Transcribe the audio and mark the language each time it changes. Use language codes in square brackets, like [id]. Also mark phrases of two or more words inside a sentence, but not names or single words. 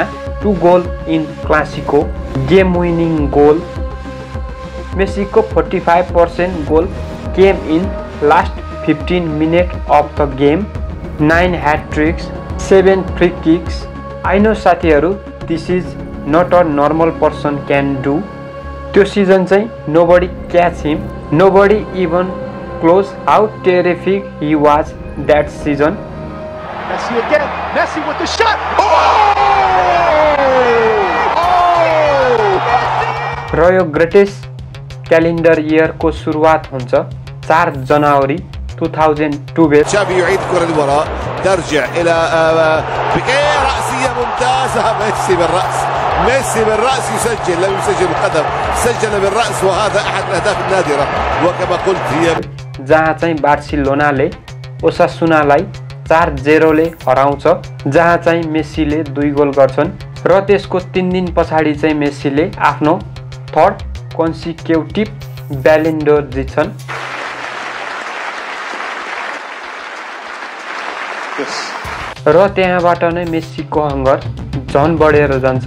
[en] 2 goal in Clasico, game winning goal. Messi's 45% goal came in last 15 minute of the game, 9 hat-tricks, 7 free kicks. I know साथीहरू, This is not a normal person can do. [ne] त्यो सिजन चाहिँ [en] nobody catch him, nobody even close. How terrific he was that season. Messi again, Messi with the shot. [ne] र यो [en] greatest calendar year's [ne] सुरुवात हुन्छ 4 जनवरी 2012। [ar] تشافي يعيد كرة للوراء، ترجع إلى بيكيه، رأسية ممتازة. ميسي بالرأس، ميسي بالرأس يسجل، لم يسجل بالقدم، سجل بالرأس، وهذا أحد الأهداف النادرة. وكما قلت هي [ne] जहाँ चाहिँ बार्सिलोनाले ओसासुनालाई 4-0 ले हराउँछ, जहाँ चाहिँ मेस्सीले 2 गोल गर्छन्, र त्यसको 3 दिन पछाडि चाहिँ मेस्सीले आफ्नो 3rd कन्सिक्युटिभ ब्यालन डोर जित्छन्। र त्यहाँबाट नै मेस्सीको हङ्गर झन बढेर जान्छ।